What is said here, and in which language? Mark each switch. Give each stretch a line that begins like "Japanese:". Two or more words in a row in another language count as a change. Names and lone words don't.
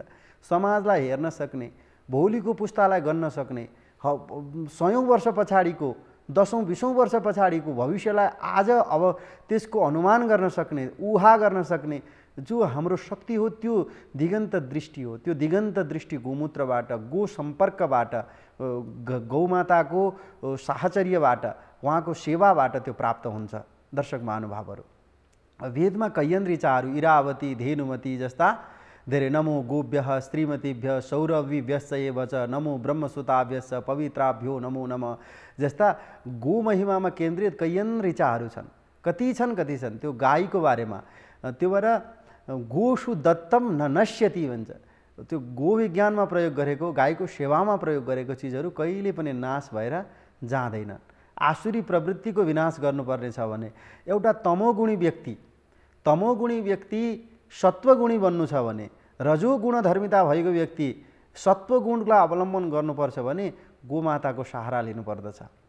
Nepali: समाजलाई हेर्न सक्ने, भोलिको पुस्तालाई गन्न सक्ने, 100औं वर्ष पछाडिको 10औं 20औं वर्ष पछाडिको भविष्यलाई आज अब त्यसको अनुमान गर्न सक्ने, ऊहा गर्न सक्ने जो हाम्रो शक्ति हो त्यो दिगन्त दृष्टि हो। त्यो दिगन्त दृष्टि गोमूत्रबाट, गो सम्पर्कबाट, गौमाताको साहचर्यबाट, उहाँको सेवाबाट त्यो प्राप्त हुन्छ। दर्शक महानुभावहरू, वेदमा कैयन ऋचाहरू
Sanskrit: इरावती धेनुमती
Nepali: जस्ता धेरै
Sanskrit: नमो गोभ्यः स्त्रीमतीभ्य सौरवीभ्यश्च एव च नमो ब्रह्मसुताभ्यश्च पवित्राभ्यो नमो नमः
Nepali: जस्ता गो महिमामा केन्द्रित कैयन ऋचाहरू छन्। कति छन् त्यो गाईको बारेमा। त्यो भएर
Sanskrit: गोषु दत्तम न नश्यति
Nepali: भन्छ। त्यो गो विज्ञानमा प्रयोग गरेको, गाईको सेवामा प्रयोग गरेको चिजहरू कहिले पनि नाश भएर जाँदैन। आसुरी प्रवृत्तिको विनाश गर्नुपर्ने छ भने एउटा तमोगुणी व्यक्ति सत्वगुणी बन्नु छ भने, रजोगुण धर्मिता भएको व्यक्ति सत्वगुणलाई अवलम्बन गर्नुपर्छ भने गोमाताको सहारा लिनुपर्दछ।